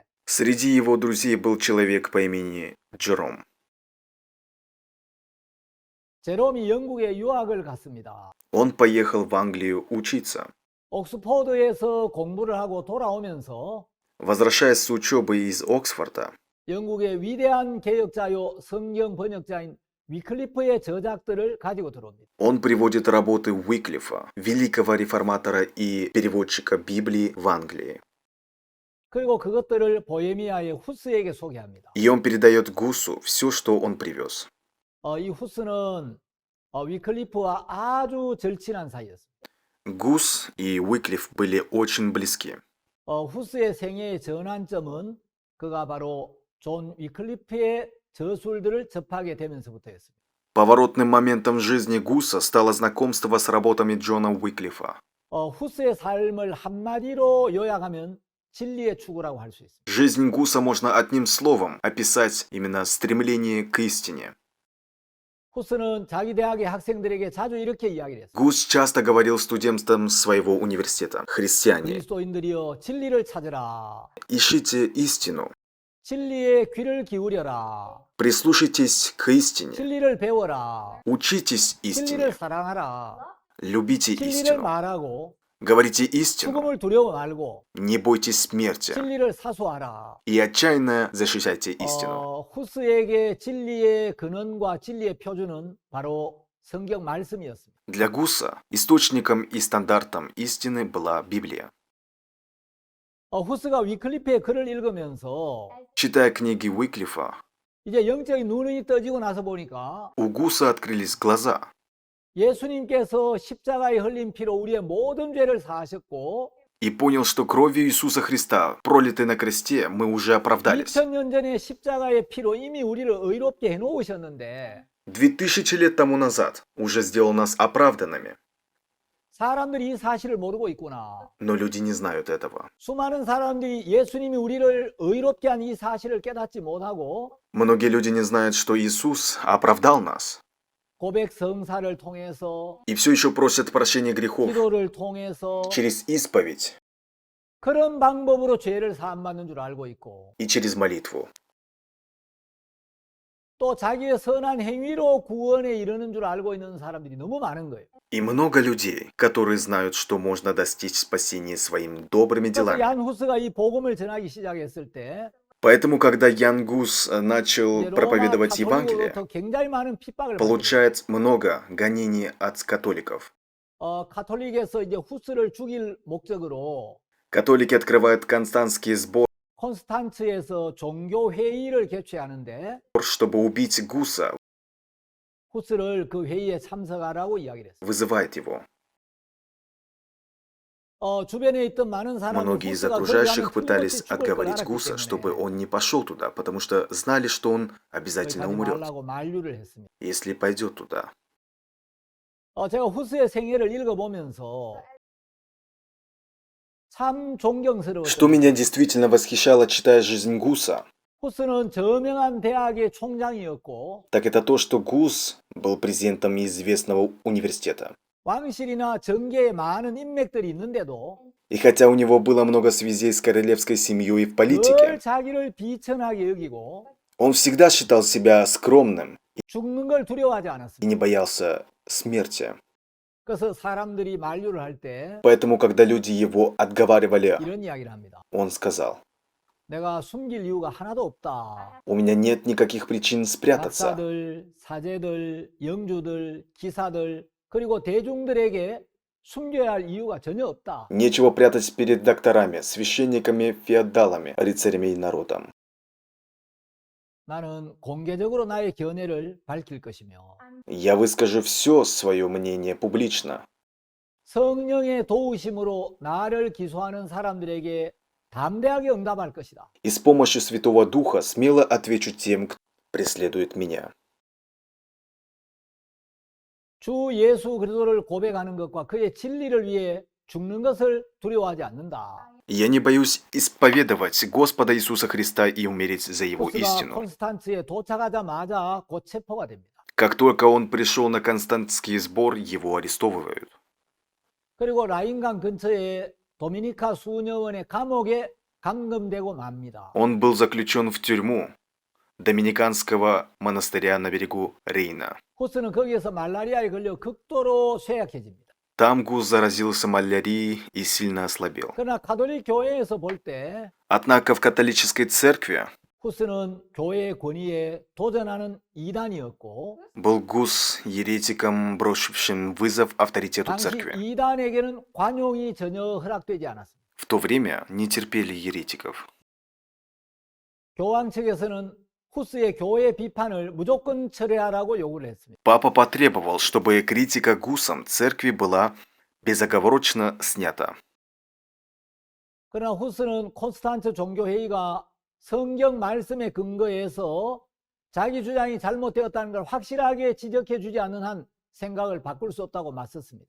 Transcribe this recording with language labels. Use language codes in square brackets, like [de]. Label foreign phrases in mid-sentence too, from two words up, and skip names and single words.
[ru] Среди его друзей был человек по имени Джером. [ko] 제롬이 영국에 유학을 갔습니다. [ru] Он поехал в Англию учиться. [ko] 옥스포드에서 공부를 하고 돌아오면서 [ru] Возвращаясь с учебы из Оксфорда, [ko] 영국의 위대한 개혁자요 성경 번역자인 위클리프의 저작들을 가지고 들어옵니다. [ru] он приводит работы Уиклифа, великого реформатора и переводчика Библии в Англии. [ko] 그리고 그것들을 보헤미아의 후스에게 소개합니다. [ru] И он передает Гусу все, что он привез. [ko] 이 후스는 위클리프와 아주 절친한 사이였습니다. [ru] Гус и Уиклиф были очень близки. [ko] 후스의 생애의 전환점은 그가 바로 존 위클리프의 저술들을 접하게 되면서부터였습니다. [ru] Поворотным моментом в жизни Гуса стало знакомство с работами Джона Уиклифа. [ko] 후스의 삶을 한마디로 요약하면 진리의 추구라고 할 수 있습니다. [ru] Жизнь Гуса можно одним словом описать именно стремление к истине. [ko] 후스는 자기 대학의 학생들에게 자주 이렇게 이야기를 했어요. [ru] Гус часто говорил студентам своего университета: «Христиане, [ko] 그리스도인들이여 진리를 찾으라. [ru] ищите истину, [ko] 진리에 귀를 기울여라. [ru] прислушайтесь к истине, [ko] 진리를 배워라. [ru] учитесь [ko] 진리를 [ru] истине, [ko] 사랑하라. [ru] любите [ko] 진리를 [ru] истину, [ko] 말하고 [ru] говорите истину, [ko] 죽음을 두려워 말고 [ru] не бойтесь смерти [ko] 진리를 사수하라. [ru] и отчаянно защищайте истину». [ko] 후스에게 진리의 근원과 진리의 표준은 바로 성경 말씀이었습니다. [ru] Для Гуса источником и стандартом истины была Библия. [ko] 후스가 위클리프의 글을 읽으면서 [ru] Читая книги Уиклифа, [ko] 이제 영적인 눈이 떠지고 나서 보니까 [ru] у Гуса открылись глаза. [ko] 예수님께서 십자가에 흘린 피로 우리의 모든 죄를 사하셨고 [ru] И понял, что кровью Иисуса Христа, пролитой на кресте, мы уже оправдались. [ko] 2000년 전에 십자가의 피로 이미 우리를 의롭게 해놓으셨는데 [ru] 2000 лет тому назад уже сделал нас оправданными. [ko] 사람들이 이 사실을 모르고 있구나. [ru] Но люди не знают этого. [ko] 수많은 사람들이 예수님이 우리를 의롭게 한 이 사실을 깨닫지 못하고 [ru] Многие люди не знают, что Иисус оправдал нас. [ko] 고백 성사를 통해서 [ru] И все еще просят прощения грехов [ko] 기도를 통해서 [ru] через исповедь [ko] 그런 방법으로 죄를 사함받는 줄 알고 있고 [ru] и через молитву. [ko] 또 자기의 선한 행위로 구원에 이르는 줄 알고 있는 사람들이 너무 많은 거예요. [ru] И много людей, которые знают, что можно достичь спасения своими добрыми [ko] 그래서 [ru] делами. [ko] 얀 후스가 이 복음을 전하기 시작했을 때 [ru] Поэтому, когда Ян Гус начал [ko] 이제 로마 [ru] проповедовать Евангелие, [ko] 가톨릭으로부터 굉장히 많은 핍박을 받았어요. [ru] получает много гонений от католиков. [ko] 가톨릭에서 이제 후스를 죽일 목적으로 [ru] Католики открывают Константский сбор, [ko] 콘스탄츠에서 종교 회의를 개최하는데 [ru] чтобы убить Гуса, [ko] 후스를 그 회의에 참석하라고 이야기를 했어요. [ru] вызывает его. [ko] 주변에 있던 많은 사람은 [ru] Многие из [ko] 후스가 [ru] окружающих [ko] 거기 가면 [ru] пытались [ko] 틀림없이 죽을 걸 [ru] отговорить [ko] 알았기 [ru] Гуса, чтобы [ko] 때문에 [ru] он не пошел туда, потому что знали, что он [ko] 거기 [ru] обязательно [ko] 가지 [ru] умрет, [ko] 말라고 만류를 했습니다. [ru] если пойдет туда. [ko] 제가 후스의 생애를 읽어보면서 참 [ru] Что [ko] 존경스러웠어요. [ru] меня действительно восхищало, читая жизнь Гуса, [ko] 후스는 저명한 대학의 총장이었고 [ru] так это то, что Гус был президентом известного университета. [ko] 왕실이나 정계에 많은 인맥들이 있는데도 [ru] И хотя у него было много связей с королевской семьей и в [ko] 늘 [ru] политике, [ko] 자기를 비천하게 여기고 [ru] он всегда считал себя скромным [ko] 죽는 걸 두려워하지 [ru] и [ko] 않았습니다. [ru] не боялся смерти. [ko] 그래서 사람들이 만류를 할 때 [ru] Поэтому, когда люди его отговаривали, [ko] 이런 이야기를 합니다. [ru] он сказал: [ko] 내가 숨길 이유가 하나도 없다. [ru] «У меня нет никаких причин спрятаться. [ko] 박사들, 사제들, 영주들, 기사들 그리고 대중들에게 숨겨야 할 이유가 전혀 없다. [ru] Нечего прятать перед докторами, священниками, феодалами, рыцарями и народом. [ko] 나는 공개적으로 나의 견해를 밝힐 것이며 [ru] Я выскажу все свое мнение публично. [ko] 성령의 도우심으로 나를 기소하는 사람들에게 담대하게 응답할 것이다. [ru] И с помощью Святого Духа смело отвечу тем, кто преследует меня». [ko] 주 예수 그리스도를 고백하는 것과 그의 진리를 위해 죽는 것을 두려워하지 않는다. [ru] Я не боюсь исповедовать Господа Иисуса Христа и умереть за Его [ko] 후스가 [ru] истину. [ko] 콘스탄츠에 도착하자마자 곧 체포가 됩니다. [ru] Как только он пришел на Константский сбор, его арестовывают. [ko] 그리고 라인강 근처에 도미니카 수녀원의 감옥에 감금되고 맙니다. [ru] Он был заключен в тюрьму Доминиканского монастыря на берегу Рейна. [ko] 후스는 거기에서 말라리아에 걸려 극도로 쇠약해집니다. [ru] Там Гус заразился малярией и сильно ослабел. [ko] 그러나 가톨릭 교회에서 볼 때 [ru] Однако в католической церкви [ko] 후스는 교회의 권위에 도전하는 이단이었고 [ru] был Гус еретиком, брошившим вызов авторитету [ko] 당시 [ru] церкви. [ko] 이단에게는 관용이 전혀 허락되지 않았습니다. [ru] В то время не терпели еретиков. [ko] 교황 측에서는 후스의 교회 비판을 무조건 철회하라고 요구를 했습니다. [ru] Папа потребовал, чтобы критика Гусом церкви была безоговорочно снята. [ko] 그러나 후스는 콘스탄츠 종교회의가 성경 말씀에 근거해서 자기 주장이 잘못되었다는 걸 확실하게 지적해 주지 않는 한 생각을 바꿀 수 없다고 맞섰습니다.